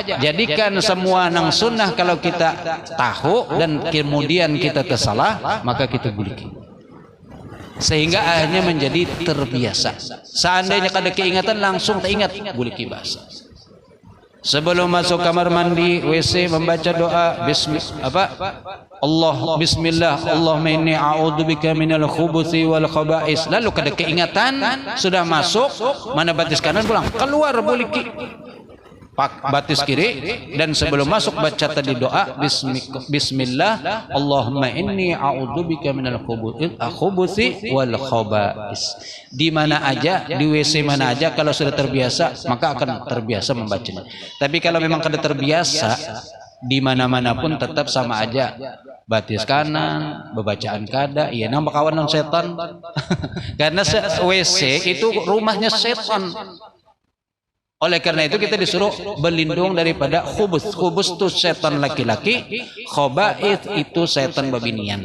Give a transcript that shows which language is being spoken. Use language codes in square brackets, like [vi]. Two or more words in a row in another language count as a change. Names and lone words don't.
[bjn] Jadikan semua nang sunnah kalau kita tahu dan kemudian kita tersalah, maka kita buliki. [id] Sehingga akhirnya menjadi terbiasa. [bjn] Seandainya kada keingetan langsung teringat buliki bahasa. [id] Sebelum masuk kamar mandi, WC membaca doa [ar] بسم الله اللهم إني أعوذ بك من الخبث والخبائث. [bjn] Lalu kada keingatan, sudah masuk, mana batis kanan pulang, keluar buliki. Pak batis kiri, dan sebelum masuk baca tadi doa [ar] بسم الله اللهم إني أعوذ بك من الخبث والخبائث. [id] Di mana aja, di WC mana aja, kalau sudah terbiasa maka akan terbiasa membacanya. [bjn] Tapi kalau memang kada terbiasa, di mana-mana pun tetap sama aja. Batis kanan, bebacaan kada, iya nambah kawan non setan. [id] Karena WC itu rumahnya setan. Oleh karena itu kita disuruh berlindung daripada khubus. [bjn] Khubus itu setan laki-laki, khaba'ith itu setan babinian.